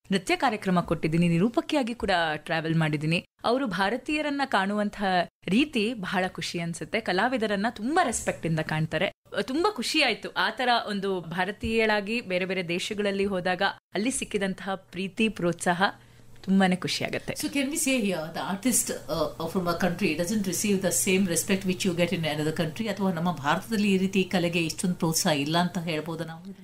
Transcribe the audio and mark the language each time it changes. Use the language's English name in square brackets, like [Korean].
[Kannada] ನೃತ್ಯ ಕಾರ್ಯಕ್ರಮ ಕೊಟ್ಟಿದ್ದೀನಿ, ನಿರೂಪಕಿಯಾಗಿ ಕೂಡ ಟ್ರಾವೆಲ್ ಮಾಡಿದ್ದೀನಿ. ಅವರು ಭಾರತೀಯರನ್ನ ಕಾಣುವಂತಹ ರೀತಿ ಬಹಳ ಖುಷಿ ಅನ್ಸುತ್ತೆ. ಕಲಾವಿದರನ್ನ ತುಂಬಾ ರೆಸ್ಪೆಕ್ಟ್ ಇಂದ ಕಾಣ್ತಾರೆ. ತುಂಬಾ ಖುಷಿ ಆಯ್ತು ಆ ತರ ಒಂದು ಭಾರತೀಯಳಾಗಿ ಬೇರೆ ಬೇರೆ ದೇಶಗಳಲ್ಲಿ ಹೋದಾಗ ಅಲ್ಲಿ ಸಿಕ್ಕಿದಂತಹ ಪ್ರೀತಿ, ಪ್ರೋತ್ಸಾಹ ತುಂಬಾನೇ ಖುಷಿ ಆಗುತ್ತೆ. [English] So can we say here the artist from a country doesn't receive the same respect which you get in another country? [Kannada] ಅಥವಾ ನಮ್ಮ ಭಾರತದಲ್ಲಿ ಈ ರೀತಿ ಕಲೆಗೆ ಇಷ್ಟೊಂದು ಪ್ರೋತ್ಸಾಹ ಇಲ್ಲ ಅಂತ ಹೇಳ್ಬೋದಾ ನಾವು?